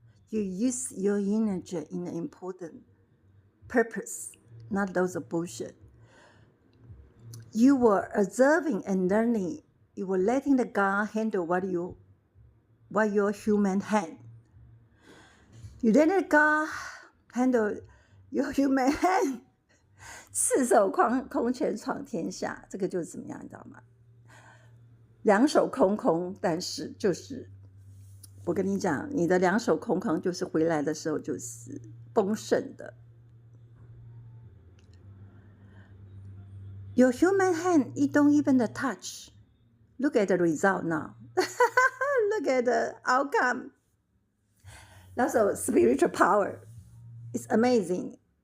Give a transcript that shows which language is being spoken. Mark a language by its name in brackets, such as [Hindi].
[English] You use your energy in an important purpose, not those bullshit. You were observing and learning. You were letting the God handle what your human hand. You let God handle your human hand. [Chinese] 赤手空拳闯天下，这个就是怎么样，你知道吗？两手空空，但是就是我跟你讲，你的两手空空就是回来的时候就是丰盛的。 [English] Your human hand, you don't even touch. Look at the result now. Look at the outcome. That's a spiritual power. It's amazing.